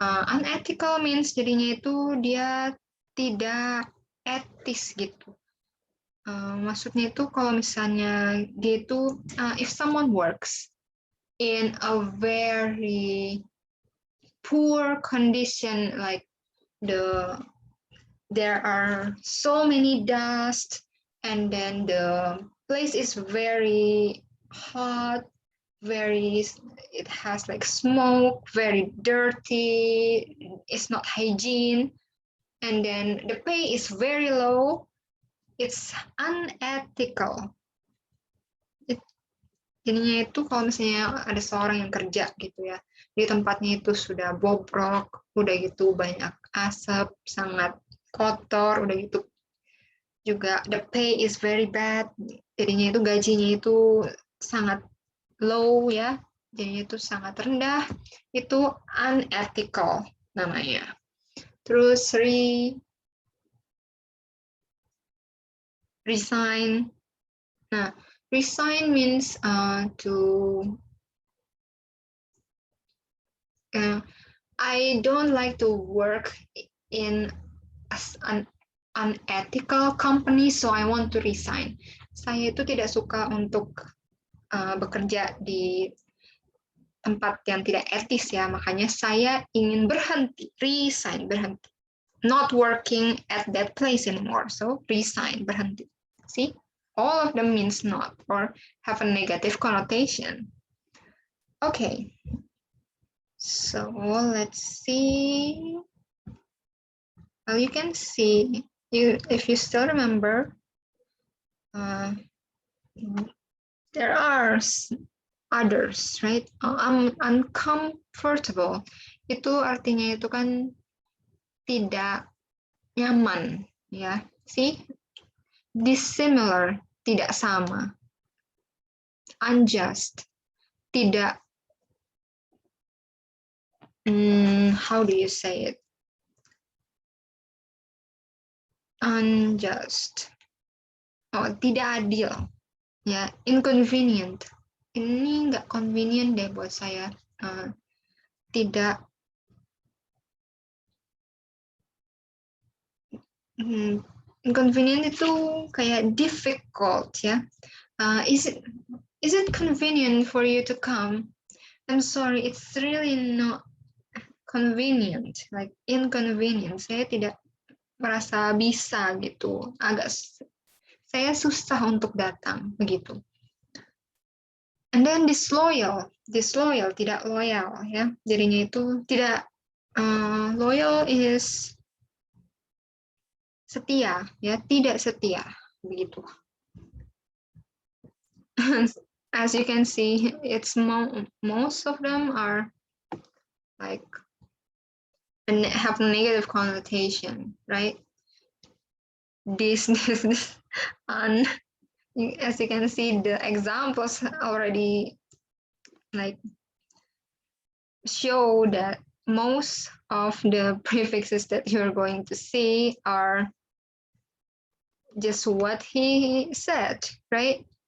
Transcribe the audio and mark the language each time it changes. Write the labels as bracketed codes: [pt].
[en] Unethical means [id] jadinya itu dia tidak etis gitu. Maksudnya itu kalau misalnya dia itu [en] if someone works in a very poor condition, like there are so many dust, and then the place is very hot, it has like smoke, very dirty, it's not hygiene, and then the pay is very low, it's unethical. [id] Jadinya itu kalau misalnya ada seorang yang kerja gitu ya, di tempatnya itu sudah bobrok, udah gitu banyak asap, sangat kotor, udah gitu juga [en] the pay is very bad, [id] jadinya itu gajinya itu sangat low ya, jadinya itu sangat rendah, itu unethical namanya. Terus resign. [en] Nah, resign means I don't like to work in an unethical company, so I want to resign. [id] Saya itu tidak suka untuk bekerja di tempat yang tidak etis ya, makanya saya ingin berhenti, resign, berhenti. [en] Not working at that place anymore, so resign, berhenti. See? All of them means not or have a negative connotation. Okay, so let's see. Well, you can see, if you still remember, there are others, right? [id] Uncomfortable itu artinya itu kan tidak nyaman, ya. See, dissimilar, tidak sama. Unjust, tidak. [en] How do you say it? [id] Unjust. Oh, tidak adil, ya. Inconvenient. Ini nggak convenient deh buat saya. Tidak. Inconvenient itu kayak difficult, ya. [en] Is it convenient for you to come? I'm sorry, it's really not convenient, like inconvenient. [id] Saya tidak merasa bisa gitu. Saya susah untuk datang begitu. [en] And then disloyal, [id] tidak loyal, ya. Jadinya itu tidak loyal is setia, ya, tidak setia begitu. [en] As you can see, it's most of them are like have a negative connotation, right? This, and as you can see, the examples already like show that most of the prefixes that you're going to see are just what he said, right?